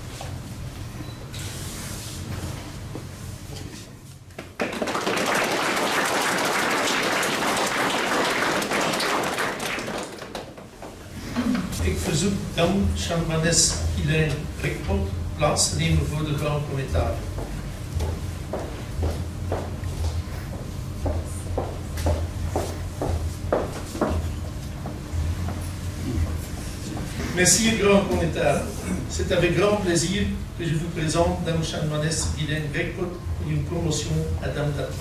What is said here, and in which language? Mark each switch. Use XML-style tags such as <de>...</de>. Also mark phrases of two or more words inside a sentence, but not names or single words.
<nl>Ik verzoek dan Chanmanes Guylain Rekpot plaats te nemen voor de Grand Connétable.</nl> <fr>Messire Grand Connétable, c'est avec grand plaisir que je vous présente Dame Chanmanes Guylain Rekpot pour une promotion à Dame d'Atour.</fr>